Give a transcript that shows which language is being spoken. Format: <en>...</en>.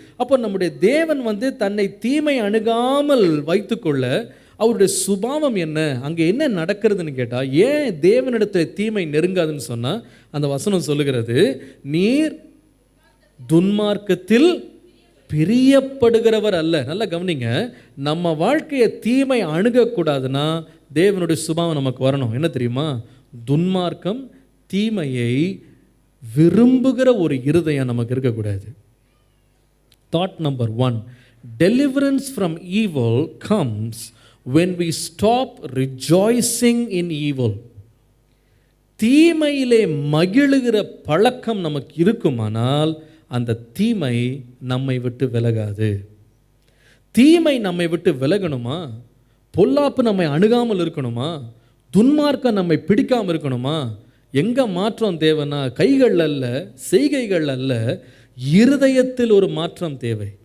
<ta>அப்போ நம்முடைய தேவன் தன்னை தீமை அணுகாமல் வைத்துக்கொள்ள அவருடைய சுபாவம் என்ன, அங்கே என்ன நடக்கிறதுன்னு கேட்டால், ஏன் தேவனிடத்தில் தீமை நெருங்காதுன்னு சொன்னால் அந்த வசனம் சொல்லுகிறது, நீர் துன்மார்க்கத்தில் பிரியப்படுகிறவர் அல்ல. நல்லா கவனிங்க, நம்ம வாழ்க்கையை தீமை அணுகக்கூடாதுன்னா தேவனுடைய சுபாவம் நமக்கு வரணும். என்ன தெரியுமா? துன்மார்க்கம், தீமையை விரும்புகிற ஒரு இருதயம் நமக்கு இருக்கக்கூடாது.</ta> <en>Thought number 1, deliverance from evil comes when we stop rejoicing in evil.</en> <ta>தீமையிலே மகிழுகிற பழக்கம் நமக்கு இருக்குமானால் அந்த தீமை நம்மை விட்டு விலகாது. தீமை நம்மை விட்டு விலகணுமா? பொல்லாப்பு நம்மை அணுகாமல் இருக்கணுமா? துன்மார்க்கம் நம்மை பிடிக்காமல் இருக்கணுமா? எங்கே மாற்றம் தேவைன்னா கைகள் அல்ல, செய்கைகள் அல்ல, இருதயத்தில் ஒரு மாற்றம் தேவை.</ta>